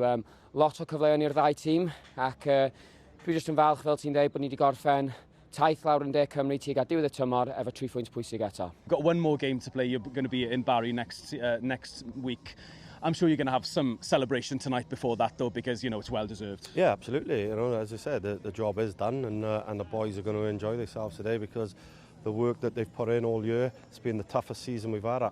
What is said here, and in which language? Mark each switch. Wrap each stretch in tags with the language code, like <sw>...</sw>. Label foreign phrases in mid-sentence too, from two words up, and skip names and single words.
<cy>Lot o cyfleoedd i'r ddau tîm, ac dwi jyst yn falch, fel ti'n dweud, bod ni wedi gorffen taith lawr yn De Cymru tuag at diwedd y tymor efo 3 phwynt pwysig eto.</cy> <en>Got one more game to play. You're going to be in Barry next week. I'm sure you're going to have some celebration tonight before that, though, because, you know, it's well deserved. Yeah, absolutely. You know, as I said, the job is done, and the boys are going to enjoy themselves today because the work that they've put in all year, it's been the toughest season we've had.</en>